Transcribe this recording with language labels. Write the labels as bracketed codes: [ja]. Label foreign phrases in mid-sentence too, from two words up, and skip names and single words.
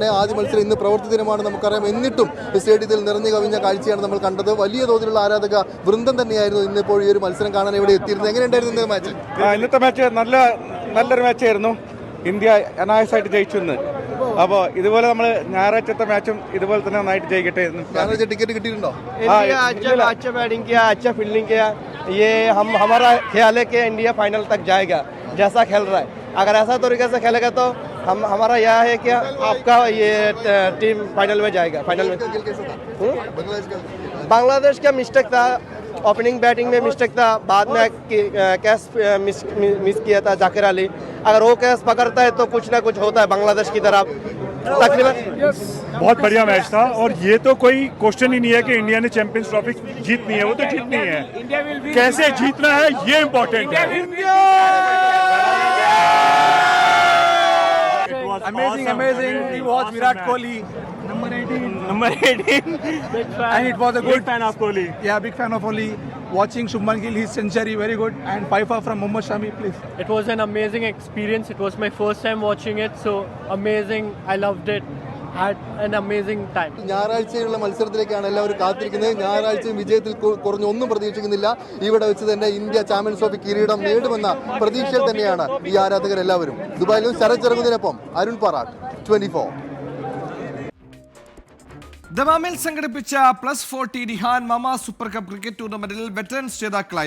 [ml] ആദ്യ മത്സരം ഇന്ന് പ്രവൃത്തി ദിനമാണ്, നമുക്കറിയാം. എന്നിട്ടും സ്റ്റേഡിയത്തിൽ നിറഞ്ഞു കവിഞ്ഞ കാഴ്ചയാണ് നമ്മൾ കണ്ടത്. വലിയ തോതിലുള്ള ആരാധക വൃന്ദം തന്നെയായിരുന്നു ഇന്നിപ്പോൾ ഈ ഒരു മത്സരം കാണാൻ ഇവിടെ എത്തിയിരുന്നത്. എങ്ങനെയുണ്ടായിരുന്നു ഇന്നത്തെ മാച്ച്? ഇന്നത്തെ മാച്ച് നല്ലൊരു മാച്ചായിരുന്നു. ഇന്ത്യ അനായാസമായിട്ട് ജയിച്ചു ഇന്ന്. അപ്പോൾ ഇതുപോലെ നമ്മൾ ഞായറാഴ്ചത്തെ മാച്ചും ഇതുപോലെ തന്നെ നന്നായിട്ട് ജയിക്കട്ടെ. ഞായറാഴ്ച टिकट കിട്ടിയിട്ടുണ്ടോ? [hi] अच्छा बैटिंग किया, अच्छा फील्डिंग किया. ये हमारा ख्याल है कि इंडिया फाइनल तक जाएगा जैसा खेल रहा है. अगर ऐसा तरीके से खेलेगा तो हमारा यह है कि आपका ये टीम फाइनल में जाएगा। फाइनल में बांग्लादेश का मिस्टेक था, [en] opening batting [hi] में मिस्टेक था, बाद में [en] catch miss [hi] किया था जाकिर अली। अगर वो कैच पकड़ता है तो कुछ ना कुछ होता है बांग्लादेश की तरफ तकरीबन। बहुत बढ़िया मैच था और ये तो कोई क्वेश्चन ही नहीं है कि इंडिया ने चैंपियंस ट्रॉफी जीतनी है, वो तो जीतनी है, कैसे जीतना है ये इम्पोर्टेंट है। [en] Amazing. We watched Virat Kohli, number 18, and it was a good fan of Kohli. Yeah, big fan of Kohli. Watching Shubman Gill, his century, very good, and 5 from Mohammad Shami, please. It was an amazing experience. It was my first time watching it, so amazing. I loved it. Had an amazing time. [ml] ഞായറാഴ്ചയുള്ള മത്സരത്തിലേക്കാണ് എല്ലാവരും കാത്തിരിക്കുന്നത്. ഞായറാഴ്ച വിജയത്തിൽ കുറഞ്ഞൊന്നും പ്രതീക്ഷിക്കുന്നില്ല. ഇവിടെ വെച്ച് തന്നെ ഇന്ത്യ ചാമ്പ്യൻസ് ട്രോഫി കിരീടം നേടുമെന്ന പ്രതീക്ഷയിൽ തന്നെയാണ് ഈ ആരാധകരെല്ലാവരും. ദുബായിൽ നിന്ന് ശരത് ചെറുകുന്നതിനൊപ്പം അരുൺ പറാട്ട്, 24. ദമാമിൽ സംഘടിപ്പിച്ച +40 നിഹാൻ മാമ സൂപ്പർ കപ്പ് ക്രിക്കറ്റ് ടൂർണമെന്റിൽ വെറ്ററൻസ് ജേതാക്കളായി.